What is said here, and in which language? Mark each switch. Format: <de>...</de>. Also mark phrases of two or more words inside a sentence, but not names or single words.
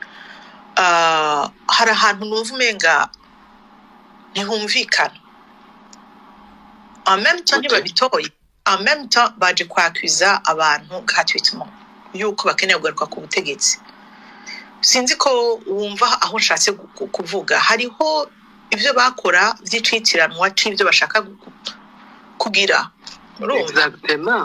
<rn>hari ahantu numva umenga ntihumvikana</rn> <fr>en même temps</fr> <rn>ntibabitoye</rn> <fr>en même temps</fr> <rn>baje kwakwiza abantu gratuitement yuko bakeneye kugaruka ku butegetsi sinzi ko wumva aho nshatse kuvuga hariho ivyo bakora vy'icitiranwa c'ivyo bashaka kugira</rn> <fr>exactement</fr>